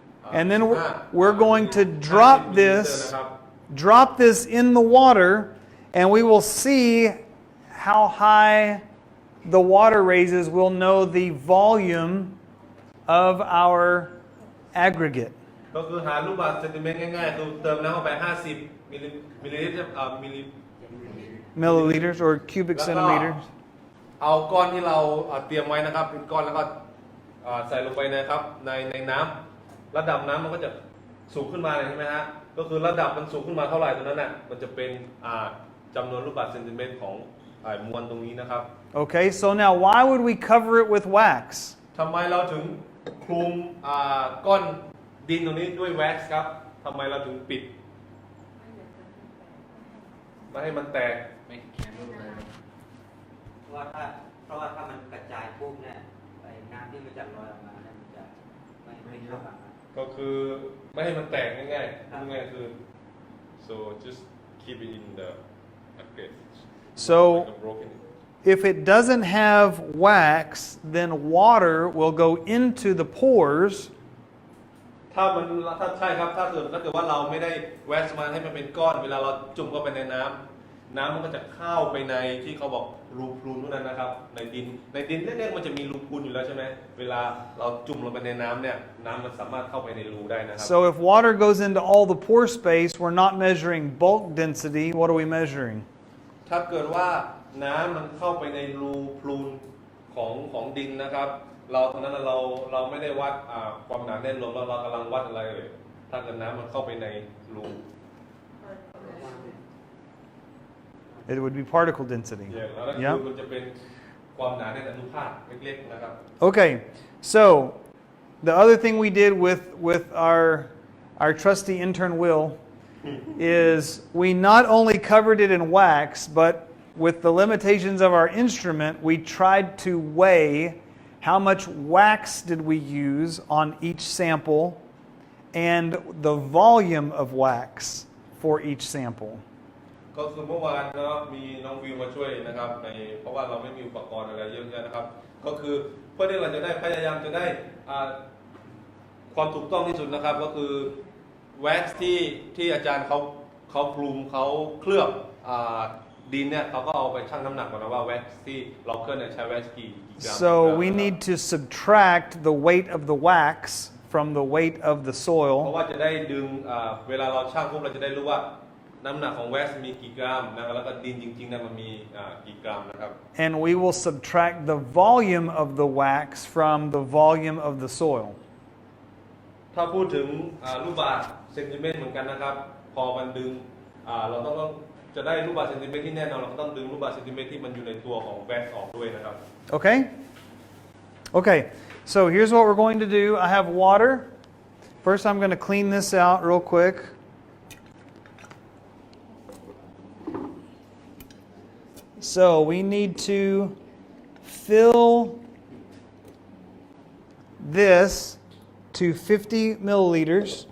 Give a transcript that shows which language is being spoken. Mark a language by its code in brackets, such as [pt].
[en] And then we're going to drop this in the water, and we will see how high the water raises. We'll know the volume of our aggregate. [th] ก็คือหาลูกบาศก์เซนติเมตรง่ายๆคือเติมน้ำเข้าไป50มิลลิลิตร [en] Milliliters or cubic centimeters. [th] เอาก้อนที่เราเตรียมไว้นะครับเป็นก้อนแล้วก็ใส่ลงไปนะครับในน้ำระดับน้ำมันก็จะสูงขึ้นมาเลยใช่ไหมฮะก็คือระดับมันสูงขึ้นมาเท่าไหร่ตรงนั้นน่ะมันจะเป็นจำนวนลูกบาศก์เซนติเมตรของมวลตรงนี้นะครับ [en] Okay, so now why would we cover it with wax? [th] ทำไมเราถึงคลุมก้อนดินตรงนี้ด้วยแว็กซ์ครับทำไมเราถึงปิดไม่ให้มันแตก [en] Make it candle burn. [th] เพราะว่าถ้ามันกระจายปุ๊บเนี่ยไอ้น้ำที่มันจะลอยออกมาเนี่ยมันจะไม่เข้ากัน ก็คือไม่ให้มันแตกง่ายๆง่ายๆคือ [en] so just keep it in the aggregate So like a broken if it doesn't have wax, then water will go into the pores. [th] ถ้าใช่ครับถ้าเกิดว่าเราไม่ได้แว็กซ์มันให้มันเป็นก้อนเวลาเราจุ่มเข้าไปในน้ำมันก็จะเข้าไปในที่เขาบอกรูพรูนพวกนั้นนะครับในดินเล็กๆมันจะมีรูพรูนอยู่แล้วใช่ไหมเวลาเราจุ่มลงไปในน้ำเนี่ยน้ำมันสามารถเข้าไปในรูได้นะครับ [en] So if water goes into all the pore space, we're not measuring bulk density. What are we measuring? [th] ถ้าเกิดว่าน้ำมันเข้าไปในรูพรูนของดินนะครับเราตอนนั้นเราไม่ได้วัดความหนาแน่นรวมเรากำลังวัดอะไรเลยถ้าเกิดน้ำมันเข้าไปในรู [en] It would be particle density. [th] แล้วก็คือมันจะเป็นความหนาแน่นอนุภาคเล็กๆนะครับ [en] Okay, so the other thing we did with our trusty intern Will is we not only covered it in wax, but with the limitations of our instrument, we tried to weigh how much wax did we use on each sample and the volume of wax for each sample. [th] ก็คือเมื่อวานก็มีน้องวิวมาช่วยนะครับเพราะว่าเราไม่มีอุปกรณ์อะไรเยอะแยะนะครับก็คือเพื่อที่เราจะได้พยายามจะได้ความถูกต้องที่สุดนะครับก็คือแว็กซ์ที่อาจารย์เขาคลุมเขาเคลือบดินเนี่ยเขาก็เอาไปชั่งน้ำหนักก่อนนะว่าแว็กซ์ที่เราเคลือบเนี่ยใช้แว็กซ์กี่กรัม [en] So we need to subtract the weight of the wax from the weight of the [th] เพราะ [en] soil. [th] ว่าจะได้ดึงเวลาเราชั่งปุ๊บเราจะได้รู้ว่าน้ำหนักของแว็กซ์มีกี่กรัมนะครับแล้วก็ดินจริงๆเนี่ยมันมีกี่กรัมนะครับ [en] And we will subtract the volume of the wax from the volume of the soil. [th] ถ้าพูดถึงลูกบาศก์เซนติเมตรเหมือนกันนะครับพอมันดึงเราต้องจะได้ลูกบาศก์เซนติเมตรที่แน่นอนเราก็ต้องดึงลูกบาศก์เซนติเมตรที่มันอยู่ในตัวของแว็กซ์ออกด้วยนะครับ [en] Okay? Okay, so here's what we're going to do. I have water. First, I'm going to clean this out real quick. So we need to fill this to 50 milliliters.